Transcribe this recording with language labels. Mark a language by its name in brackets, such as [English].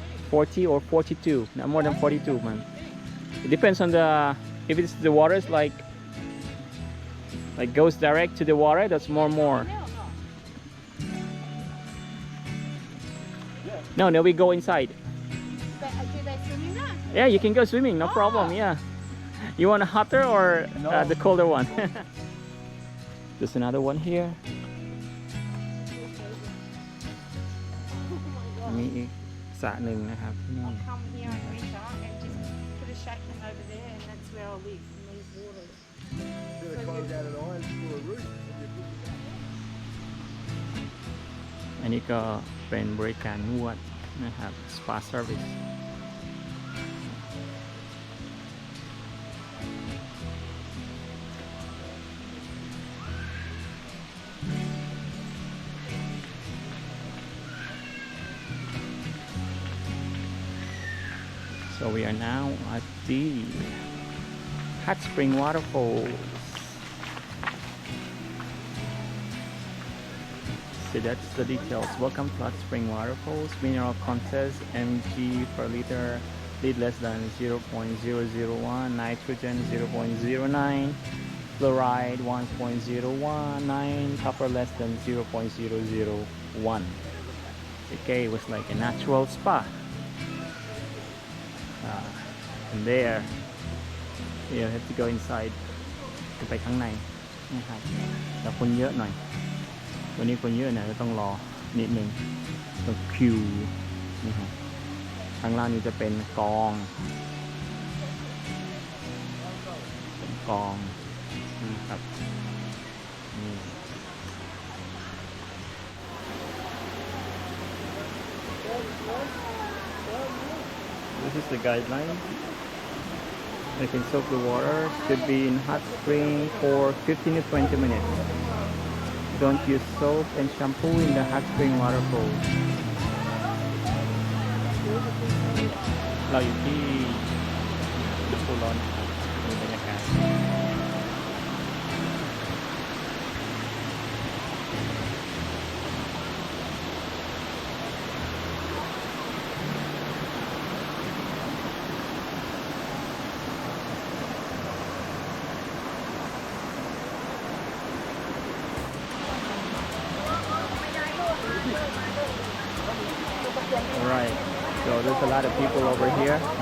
[English] 40 or 42 not more than 42 man it depends on the if it's the water is like goes direct to the water that's more no we go inside But do they swimming now? yeah you can go swimming no problem yeah you want a hotter or No. the colder one there's another one here [Thai] มีอีกสระหนึ่งนะครับที่นี่ [English] Come here in winter and just put a shack over there, and that's where I'll live in these waters. Bit of corrugated iron for a roof. [Thai] อันนี้ก็เป็นบริการนวดนะครับ [English] Spa Service So we are now at the Hot Spring Waterfall. So that's the details. Welcome to Hot Spring Waterfalls. Mineral contest Mg per liter. Lead less than 0.001. Nitrogen 0.09. Fluoride 1.019. Copper less than 0.001. Okay, it was like a natural spa. And there you have to go inside [Thai] ไปข้างใน นะครับแต่คนเยอะหน่อยวันนี้คนเยอะหน่อยก็ต้องรอนิดนึงต้องคิวนี่ครับข้างล่างนี้จะเป็นกองนะครับนี่ [English] This is the guideline. You can soak the water. Should be in hot spring for 15 to 20 minutes. Don't use soap and shampoo in the hot spring waterfall. [Thai] เราอยู่ที่ เทคลอนครับมีบรรยากาศ [English] Alright, so there's a lot of people over here.